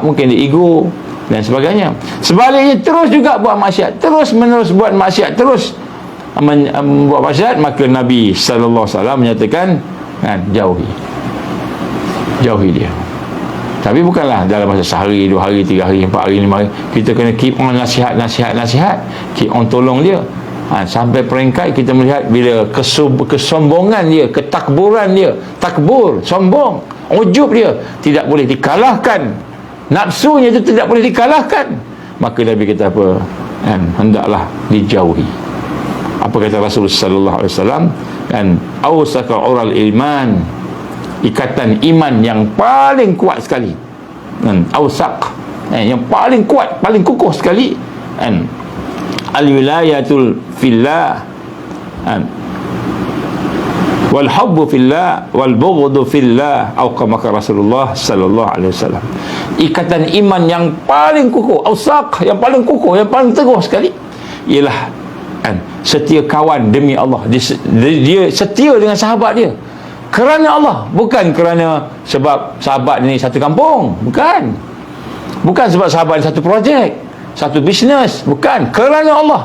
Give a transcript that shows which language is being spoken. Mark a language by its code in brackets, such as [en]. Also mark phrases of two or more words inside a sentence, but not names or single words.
[ms] Mungkin dia ego dan sebagainya. Sebaliknya terus juga buat maksiat, terus menerus buat maksiat, terus buat maksiat, maka Nabi [ar] صلى الله عليه وسلم [ms] menyatakan, jauhi dia. Tapi bukanlah dalam masa sehari, 2 hari, 3 hari, 4 hari, 5 hari. Kita kena [en] keep on [ms] nasihat, [en] keep on [ms] tolong dia. Sampai peringkat kita melihat bila kesombongan dia, ketakburan dia, takbur, sombong, ujub dia tidak boleh dikalahkan, nafsunya itu tidak boleh dikalahkan, maka Nabi kata apa? Hendaklah dijauhi. Apa kata Rasulullah [ar] صلى الله عليه وسلم? أوثق عرى الإيمان, [ms] ikatan iman yang paling kuat sekali. Awsaq, yang paling kuat, paling kukuh sekali. [ar] الولاية في الله، والحب في الله، والبغض في الله, [ms] atau kama kata Rasulullah [ar] صلى الله عليه وسلم. [ms] Ikatan iman yang paling kukuh, awsaq, yang paling kukuh, yang paling teguh sekali, ialah setia kawan demi Allah. Dia setia dengan sahabat dia kerana Allah, bukan kerana sebab sahabat ni satu kampung, bukan sebab sahabat ni satu projek, satu bisnes, bukan, kerana Allah.